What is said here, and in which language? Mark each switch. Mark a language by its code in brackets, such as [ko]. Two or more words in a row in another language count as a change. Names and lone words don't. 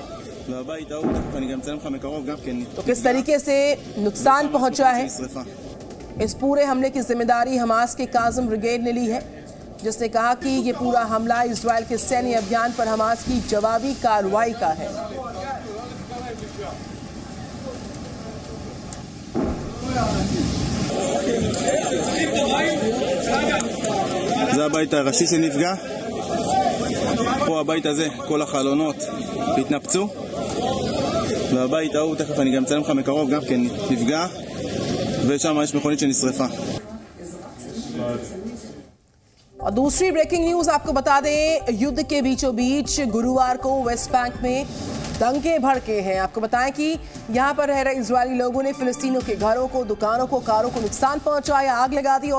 [hi] तो किस तरीके से नुकसान पहुंचा है, इस पूरे हमले की जिम्मेदारी हमास के कासम ब्रिगेड ने ली है, जिसने कहा कि ये पूरा हमला इजराइल के सैन्य अभियान पर हमास की जवाबी कार्रवाई का है। [he] זה הבית הראשי שנפגע. פה הבית הזה, כל החלונות התנפצו. והבית ההוא, תכף אני גם אצלם לך מקרוב, גם כן נפגע. ושם יש מכונית שנשרפה. [hi] और दूसरी [en] breaking news [hi] आपको बता दें, युद्ध के बीचों बीच गुरुवार को वेस्ट बैंक में दंगे भड़के हैं। आपको बताएं कि यहां पर रह रहे इजरायली लोगों ने फिलिस्तीनियों के घरों को, दुकानों को, कारों को नुकसान पहुंचाया, आग लगा दी।